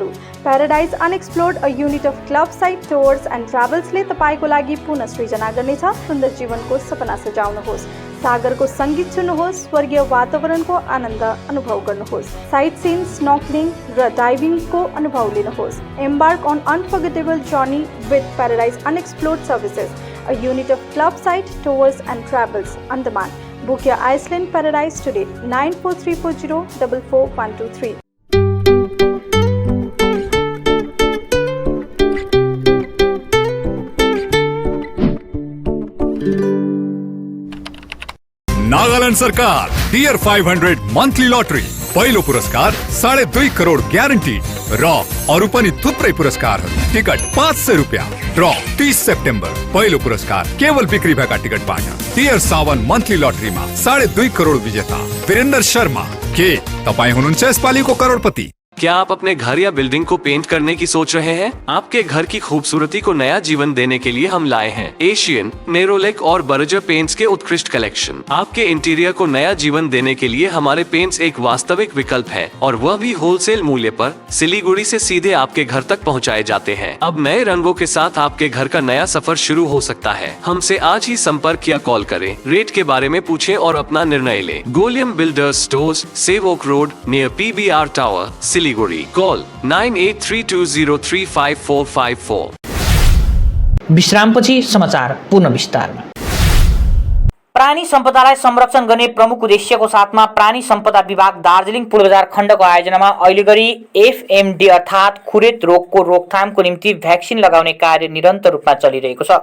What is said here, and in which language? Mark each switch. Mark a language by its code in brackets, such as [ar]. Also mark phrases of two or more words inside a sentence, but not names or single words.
[ne] प्याराडाइज अनएक्सप्लोर्ड, [en] a unit of [ne] क्लब साइट टुर्स एन्ड ट्राभल्सले तपाईको लागि पुनः सृजना गर्नेछ। सुन्दर जीवनको सपना सजाउनुहोस्, सागरको सङ्गीत सुन्नुहोस्, स्वर्गीय वातावरणको आनन्द अनुभव गर्नुहोस्, [en] sightseeing, [ne] स्नॉर्कलिङ र डाइभिङको अनुभव लिनुहोस्। [en] Embark on unforgettable journey with Paradise Unexplored Services, a unit of club site tours and travels, Andaman. Book your Iceland paradise today. 9434044123. [ne] नागालैंड सरकार डियर 500 मन्थली लटरी। पहिलो पुरस्कार 2.5 करोड ग्यारेन्टी र अरु पनि थुप्रै पुरस्कारहरू। टिकट 500 रुपियाँ। ड्र 30 सेप्टेम्बर। पहिलो पुरस्कार केवल बिक्री भएका टिकटबाट। डियर 7 मन्थली लटरीमा 2.5 करोड विजेता वीरेन्द्र शर्मा। के तपाई हुनुहुन्छ यसपालिको करोडपति? [hi] क्या आप अपने घर या बिल्डिंग को पेंट करने की सोच रहे हैं? आपके घर की खूबसूरती को नया जीवन देने के लिए हम लाए हैं एशियन, नेरोलेक और बर्जर पेंट्स के उत्कृष्ट कलेक्शन। आपके इंटीरियर को नया जीवन देने के लिए हमारे पेंट्स एक वास्तविक विकल्प है और वह भी होलसेल मूल्य पर सिलीगुड़ी से सीधे आपके घर तक पहुंचाए जाते हैं। अब नए रंगों के साथ आपके घर का नया सफर शुरू हो सकता है। हमसे आज ही संपर्क या कॉल करें, रेट के बारे में पूछें और अपना निर्णय लें। गोलियम बिल्डर्स स्टोर्स, सेव ओक रोड नियर PBR टावर, सिलीगुड़ी। कॉल 9832035454। [ne] विश्रामपछि समाचार पूर्ण विस्तारमा। प्राणी सम्पदालाई संरक्षण गर्ने प्रमुख उद्देश्यको साथमा प्राणी सम्पदा विभाग दार्जिलिङ पूर्वबजार खण्डको आयोजनामा अहिले गरी FMD अर्थात् खुरेत रोगको रोकथामको निम्ति भ्याक्सिन लगाउने कार्य निरन्तर रूपमा चलिरहेको छ।